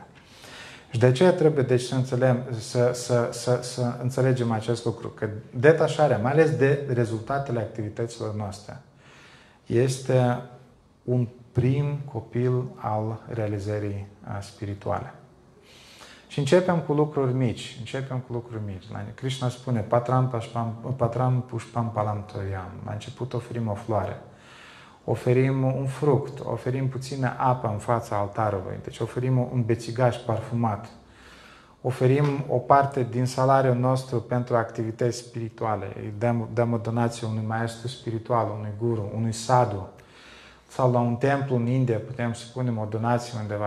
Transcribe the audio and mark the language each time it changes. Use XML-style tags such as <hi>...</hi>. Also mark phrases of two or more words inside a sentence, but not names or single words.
<ro>Și de aceea trebuie deci să înțelegem acest lucru, că detașarea, mai ales de rezultatele activităților noastre, este un prim copil al realizării spirituale. Și începem cu lucruri mici. Krishna spune,</ro> <sa>Patram pushpam palam toyam.</sa> <ro>La început oferim o floare. oferim un fruct, oferim puțină apă în fața altarului, deci oferim un bețigaș parfumat, oferim o parte din salariul nostru pentru activități spirituale, îi dăm o donație unui maestru spiritual, unui guru, unui sadhu, sau la un templu în India putem să punem o donație undeva.</ro>